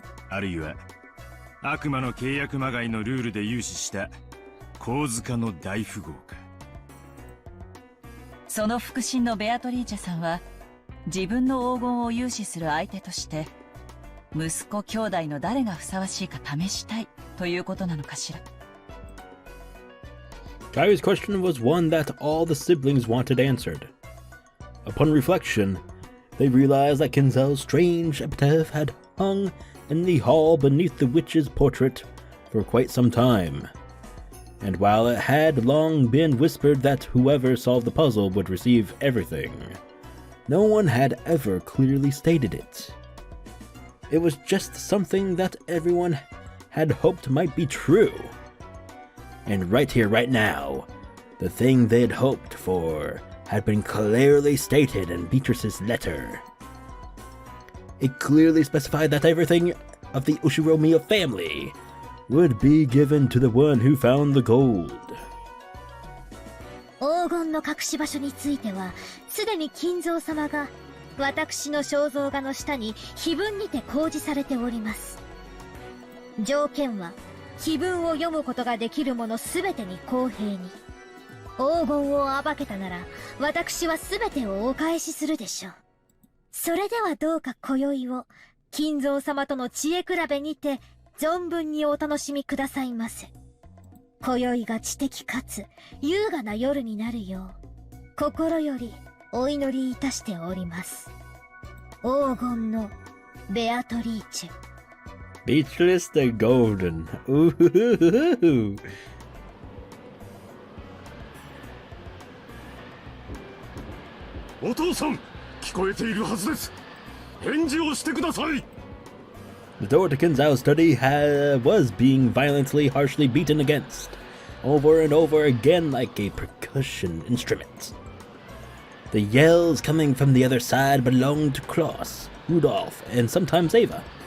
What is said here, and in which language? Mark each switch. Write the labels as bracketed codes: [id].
[ja] あるいは悪魔の契約まがいのルールで融資した神塚の大富豪か。その腹心のベアトリーチェさんは自分の黄金を融資する相手として息子兄弟の誰がふさわしいか試したいということなのかしら。 [en] Kai's question was one that all the siblings wanted answered. Upon reflection, they realized that Kinzo's strange epitaph had hung in the hall beneath the witch's portrait for quite some time. And while it had long been whispered that whoever solved the puzzle would receive everything, no one had ever clearly stated it. It was just something that everyone had hoped might be true. And right here, right now, the thing they'd hoped for had been clearly stated in Beatrice's letter. It clearly specified that everything of the Ushiromiya family would be given to the one who found the gold. [ja] 黄金の隠し場所については、すでに金蔵様が私の肖像画の下に碑文にて公示されております。条件は、碑文を読むことができる者すべてに公平に。黄金を暴けたなら、私はすべてをお返しするでしょう。それではどうか今宵を、金蔵様との知恵比べにて、存分にお楽しみくださいませ。今宵が知的かつ優雅な夜になるよう、心よりお祈りいたしております。黄金のベアトリーチェ。 [en] Beatrice the Golden. Ooh. [ja] お父さん、聞こえているはずです。返事をしてください。 [en] The door to Kinzo's study was being violently, harshly beaten against, over and over again like a percussion instrument. The yells coming from the other side belonged to Klaus, Rudolph, and sometimes Ava.